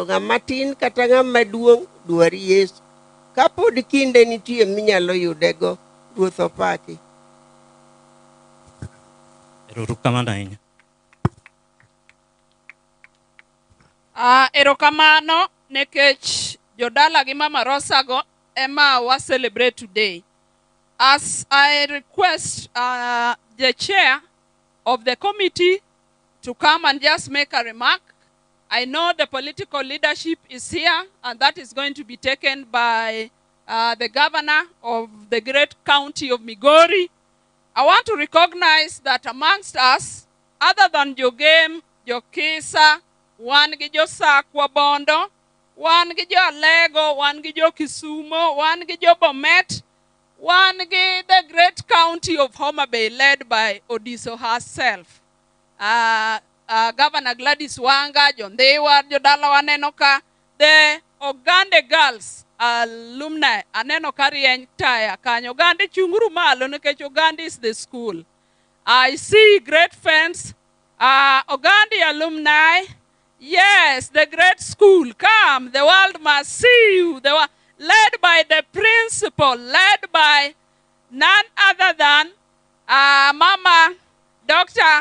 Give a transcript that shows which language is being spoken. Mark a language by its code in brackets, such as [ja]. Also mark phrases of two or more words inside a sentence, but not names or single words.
[luo] Ng'ama tin kata ng'ama duong' dwari Yesu. Kapod kinde nitie minyalo yudego. Ruoth opaki. Erokamano ahinya. Erokamano nekech jodala gi Mama Rosa go ema wa [en] celebrate today. As I request the chair of the committee to come and just make a remark. I know the political leadership is here and that is going to be taken by the governor of the great county of Migori. I want to recognize that amongst us, other than Jogem, Jokisa, [luo] wan gi jo Sakwa Bondo, wan gi jo Alego, wan gi jo Kisumo, wan gi jo Bomet, wan gi [en] the great county of Homa Bay led by Odiso herself. Governor Gladys Wanga, John Dewar, Jodala Wanenoka, the Ogande Girls alumni [luo] Anenoka Rieny Taya, Kanyo Ogande Chunguru Malo, Nekech Ogande [en] is the school. I see great friends, Ogande alumni. Yes, the great school. Come, the world must see you. They were led by the principal, led by none other than Mama Dr.